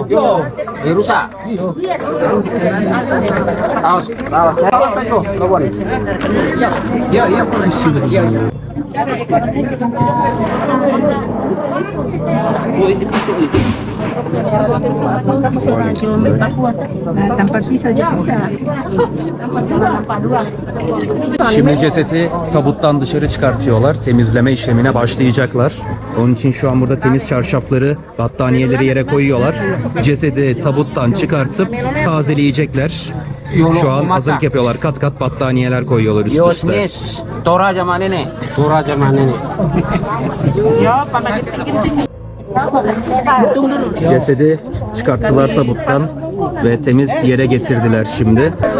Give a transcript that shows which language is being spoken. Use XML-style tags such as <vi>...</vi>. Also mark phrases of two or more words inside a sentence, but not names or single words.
<id>Rusak. Awas, awas. Tuh, lawan. Iya, iya, iya. Tanpa pisau aja bisa.</id> <tr>Şimdi cesedi tabuttan dışarı çıkartıyorlar. Temizleme işlemine başlayacaklar. Onun için şu an burada temiz çarşafları, battaniyeleri yere koyuyorlar. Cesedi tabuttan çıkartıp tazeleyecekler. Şu an hazırlık yapıyorlar. Kat kat battaniyeler koyuyorlar üst Yo, üste.</tr> <id>ini Toraja mana nih? Toraja mana nih?</id> <tr>Cesedi çıkarttılar tabuttan ve temiz yere getirdiler şimdi.</tr>